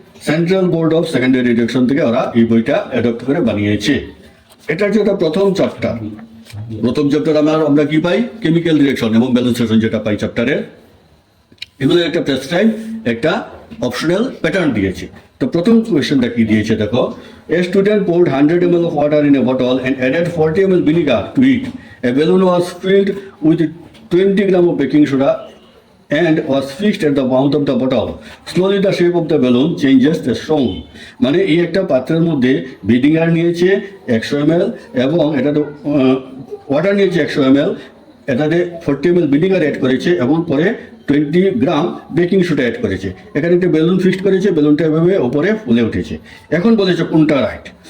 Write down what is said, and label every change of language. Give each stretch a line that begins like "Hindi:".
Bangla: Central board of secondary education থেকে ওরা এই বইটা অ্যাডপ্ট করে বানিয়েছে। এটা হচ্ছে একটা প্রথম চ্যাপ্টার। প্রথম চ্যাপ্টার আমরা কি পাই? কেমিক্যাল রিঅ্যাকশন এবং ব্যালেন্সেশন যেটা পাই চ্যাপ্টারে। এগুলো একটা প্রেসক্রাইব একটা অপশনাল প্যাটার্ন দিয়েছে। তো প্রথম কোয়েশ্চনটা কি দিয়েছে দেখো,
English: A student poured 100 ml of water in a bottle and added 40 ml vinegar to it. A balloon was filled with 20 gram of baking soda and was fixed at the mouth of the bottle. Slowly the shape of the balloon changes as shown.
Bangla: মানে এই একটা পাত্রের মধ্যে vinegar নিয়েছে 100 ml এবং এটাতে water নিয়েছে 100 ml, এটাতে 40 ml ভিনেগার অ্যাড করেছে এবং পরে 20 গ্রাম বেকিং সোডা অ্যাড করেছে। এখানে একটা বেলুন ফিক্সড করেছে, বেলুনটা এভাবে উপরে ফুলে উঠেছে। এখন বলেছে কোনটা রাইট?